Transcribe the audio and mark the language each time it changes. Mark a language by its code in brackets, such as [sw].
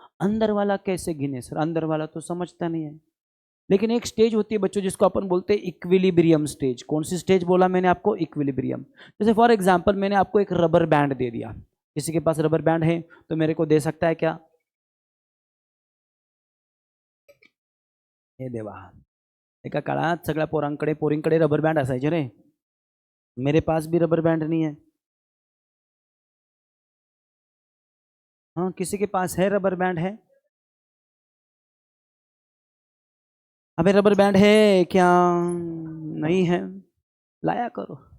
[hi] अंदर वाला कैसे गिने सर, अंदर वाला तो समझता नहीं है. लेकिन एक स्टेज होती है बच्चों जिसको अपन बोलते हैं इक्विलिब्रियम स्टेज. कौन सी स्टेज बोला मैंने आपको, इक्विलिब्रियम. जैसे फॉर एग्जांपल मैंने आपको एक रबर बैंड दे दिया. किसी के पास रबर बैंड है तो मेरे को दे सकता है क्या, [mr] हे देवा. एका काळात सगळ्या पोरींकडे रबर बँड असायचे रे. [hi] मेरे पास भी रबर बैंड नहीं है. हाँ, किसी के पास है रबर बैंड है, अबे रबर बैंड है क्या, नहीं है, लाया करो.